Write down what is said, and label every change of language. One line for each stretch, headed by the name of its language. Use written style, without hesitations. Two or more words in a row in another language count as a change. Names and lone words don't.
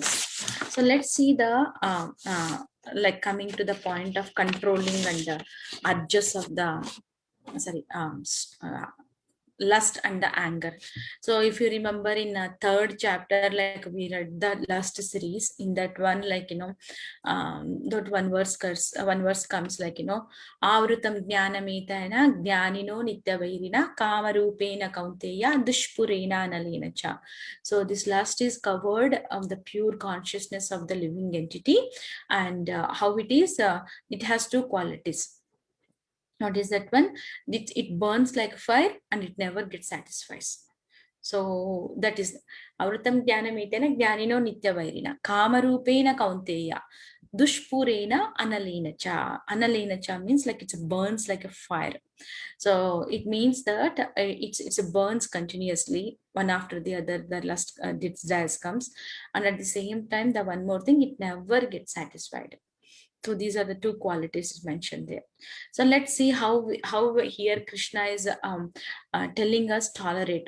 English: So let's see the like coming to the point of controlling and the urges of the lust and the anger. So if you remember in a third chapter, like we read the lust series, in that one, like that one verse comes like
Sanskrit: आवृतं ज्ञानमेतेन ज्ञानिनो नित्यवैरिणा कामरूपेण कौन्तेय दुष्पूरेण अनलेन च.
English: So this lust is covered of the pure consciousness of the living entity, and how it is, it has two qualities. Notice that one, it burns like fire and it never gets satisfied. So that is
Sanskrit: आवृतं ज्ञानमेतेन ज्ञानिनो नित्यवैरिणा कामरूपेण कौन्तेय दुष्पूरेण अनलेन च. अनलेन च
English: means like it burns like a fire. So it means that it's burns continuously, one after the other. The last desires comes, and at the same time, the one more thing, it never gets satisfied. So these are the two qualities mentioned there. So let's see how here Krishna is telling us tolerate.